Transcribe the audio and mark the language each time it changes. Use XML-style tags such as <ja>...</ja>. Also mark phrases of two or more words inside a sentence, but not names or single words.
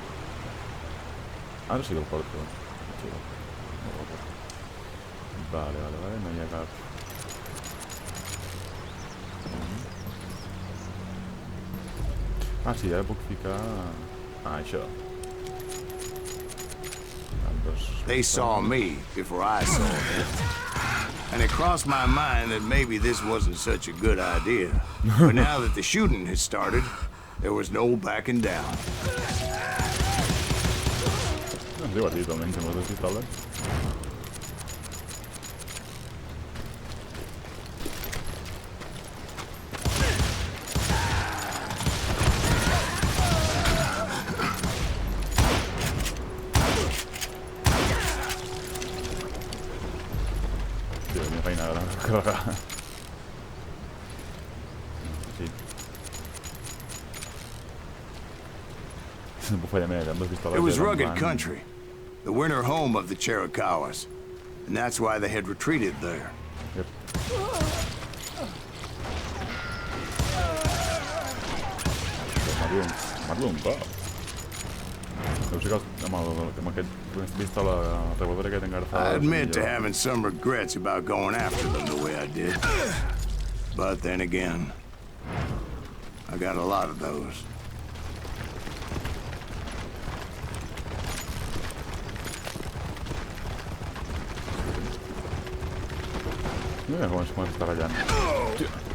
<ca>Ara sí que el porto. Sí, no el porto. Vale, no hi ha cap. Ah, sí, ara puc ficar... Ah, això.</ca> <en>They saw me before I saw them. And it crossed my mind that maybe this wasn't such a good idea. But now that the shooting had started, there was no backing down.</en> <ca>És divertit, almenys, amb les pistoles. Sí, la meva feina era carregar. Sí. No puc fallar més, amb les pistoles...</ca> <en>It was rugged country, the winter home of the Chiricahuas, and that's why they had retreated there. Yep.</en> <ca>Mato un cop. Deu ser que amb aquesta pistola revolver que tinc agafada...</ca> <en>I admit to having some regrets about going after them the way I did. But then again, I got a lot of those.</en> <ca>Mira com està ballant. Hòstia.</ca>